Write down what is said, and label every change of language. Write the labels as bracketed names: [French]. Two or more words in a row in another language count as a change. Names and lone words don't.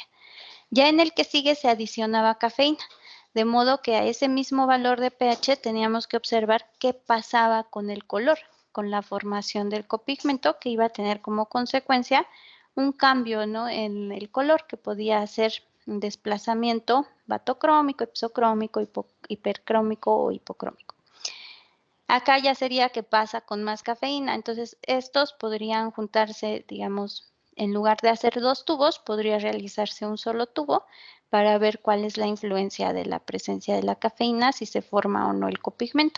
[Spanish] Ya en el que sigue se adicionaba cafeína, de modo que a ese mismo valor de pH teníamos que observar qué pasaba con el color, con la formación del copigmento, que iba a tener como consecuencia un cambio, ¿no?, en el color, que podía ser un desplazamiento batocrómico, ipsocrómico, hipercrómico o hipocrómico. Acá ya sería qué pasa con más cafeína, entonces estos podrían juntarse, digamos, en lugar de hacer dos tubos, podría realizarse un solo tubo para ver cuál es la influencia de la presencia de la cafeína, si se forma o no el copigmento.